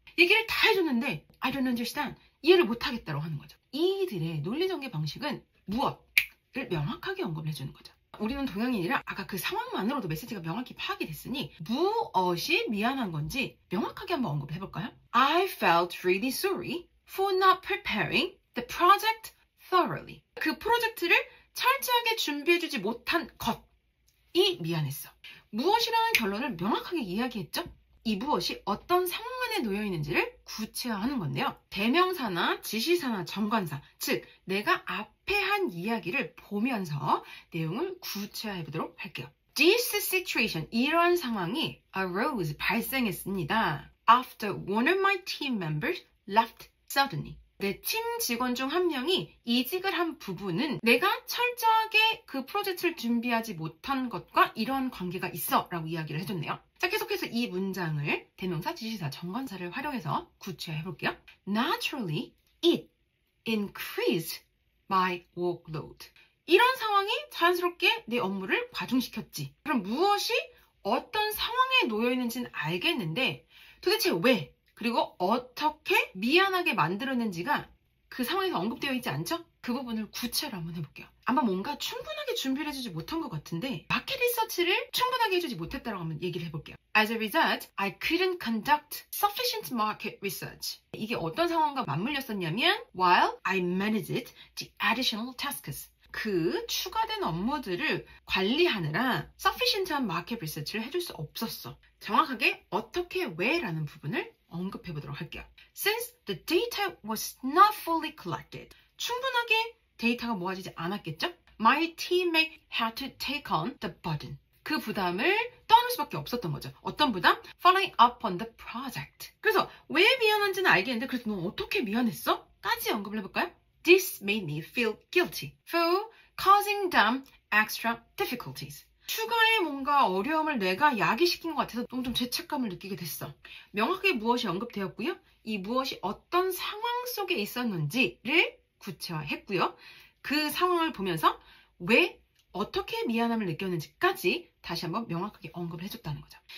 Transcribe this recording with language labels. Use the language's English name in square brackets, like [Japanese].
[Korean] 얘기를 다 해줬는데 [English] I don't understand, [Korean] 이해를 못하겠다고 하는 거죠. 이들의 논리전개 방식은 무엇을 명확하게 언급을 해주는 거죠. 우리는 동양인이라 아까 그 상황만으로도 메시지가 명확히 파악이 됐으니 무엇이 미안한 건지 명확하게 한번 언급을 해볼까요? [English] I felt really sorry for not preparing the project thoroughly. [Korean] 그 프로젝트를 철저하게 준비해주지 못한 것이 미안했어. 무엇이라는 결론을 명확하게 이야기했죠? 이 무엇이 어떤 상황 안에 놓여 있는지를 구체화하는 건데요. 대명사나 지시사나 정관사, 즉 내가 앞에 한 이야기를 보면서 내용을 구체화해 보도록 할게요. [English] This situation, [Korean] 이러한 상황이 arose, 발생했습니다. [English] After one of my team members left suddenly. [Korean] 내 팀 직원 중 한 명이 이직을 한 부분은 내가 철저하게 그 프로젝트를 준비하지 못한 것과 이러한 관계가 있어 라고 이야기를 해줬네요. 자, 계속해서 이 문장을 대명사, 지시사, 정관사를 활용해서 구체화해 볼게요. Naturally, [English] It increased my workload. [Korean] 이런 상황이 자연스럽게 내 업무를 과중시켰지. 그럼 무엇이 어떤 상황에 놓여 있는지는 알겠는데 도대체 왜 그리고 어떻게 미안하게 만들었는지가 그 상황에서 언급되어 있지 않죠? 그 부분을 구체로 한번 해볼게요. 아마 뭔가 충분하게 준비를 해주지 못한 것 같은데 마켓 리서치를 충분하게 해주지 못했다라고 한번 얘기를 해볼게요. [English] As a result, I couldn't conduct sufficient market research. [Korean] 이게 어떤 상황과 맞물렸었냐면 [English] while I managed the additional tasks. [Korean] 그 추가된 업무들을 관리하느라 sufficient한 마켓 리서치를 해줄 수 없었어. 정확하게 어떻게 왜라는 부분을 언급해 보도록 할게요. [English] Since the data was not fully collected. [Korean] 충분하게 데이터가 모아지지 않았겠죠? [English] My teammate had to take on the burden. [Korean] 그 부담을 떠안을 수밖에 없었던 거죠. 어떤 부담? [English] Following up on the project. [Korean] 그래서 왜 미안한지는 알겠는데 그래서 너 어떻게 미안했어? 까지 언급을 해볼까요? [English] This made me feel guilty for causing them extra difficulties. [Korean] 추가의 뭔가 어려움을 내가 야기시킨 것 같아서 너무 좀 죄책감을 느끼게 됐어. 명확하게 무엇이 언급되었고요. 이 무엇이 어떤 상황 속에 있었는지를 구체화했고요. 그 상황을 보면서 왜 어떻게 미안함을 느꼈는지까지 다시 한번 명확하게 언급을 해줬다는 거죠.